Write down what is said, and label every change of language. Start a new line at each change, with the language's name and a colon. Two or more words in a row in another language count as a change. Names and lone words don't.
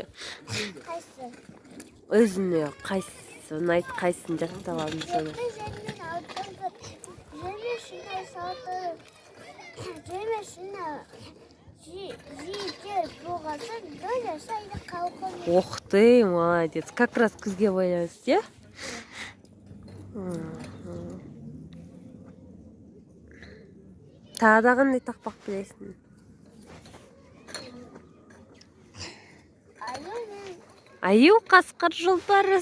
Kazakh: Қайсы? Өзіне қайсысын айт, қайсысын жаттап алдың соны.
Russian: Ух ты, молодец. Как раз
Kazakh: күзге байланысты, тағы да қандай тақпақ білесің? Аю, қасқыр, жолбарыс.